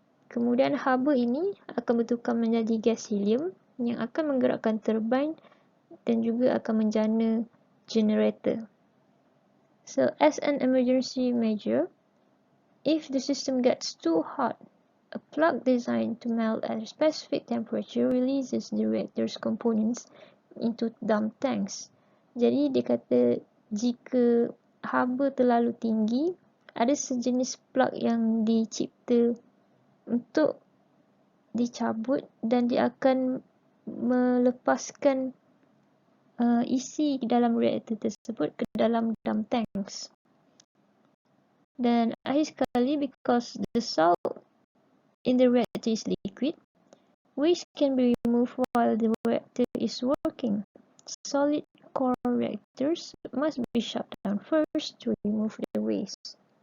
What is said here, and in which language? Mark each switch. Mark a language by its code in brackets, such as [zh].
[ms] Kemudian haba ini akan bertukar menjadi gas helium yang akan menggerakkan turbine dan juga akan menjana generator. [en] So as an emergency measure, if the system gets too hot, a plug designed to melt at a specific temperature releases the reactor's components into dump tanks. [ms] Jadi dia kata jika haba terlalu tinggi, ada sejenis plug yang dicipta untuk dicabut dan dia akan melepaskan isi dalam reaktor tersebut ke dalam dump tanks. Dan akhir sekali, [en] because the salt in the reactor is liquid, waste can be removed while the reactor is working. Solid core reactors must be shut down first to remove the waste.